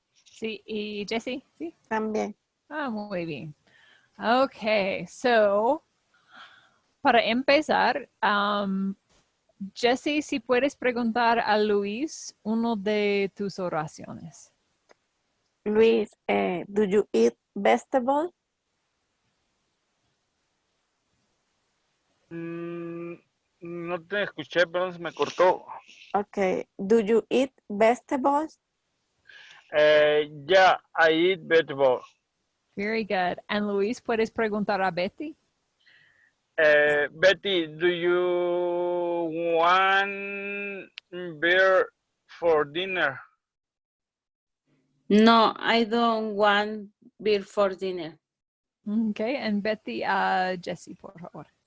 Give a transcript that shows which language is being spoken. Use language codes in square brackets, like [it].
[es] Sí. ¿Y Jessie? Sí. También. Ah, muy bien. Okay, so, para empezar, Jessie, si puedes preguntar a Luis uno de tus oraciones. [en] Luis, do you eat vegetables? [es] No te escuché, pero se me cortó. [en] Okay. Do you eat vegetables? Yeah, I eat vegetables. Very good. [es] And Luis, puedes preguntar a Betty? [en] Betty, do you want beer for dinner? No, I don't want beer for dinner. Okay, and Betty, Jessie, [es] por favor.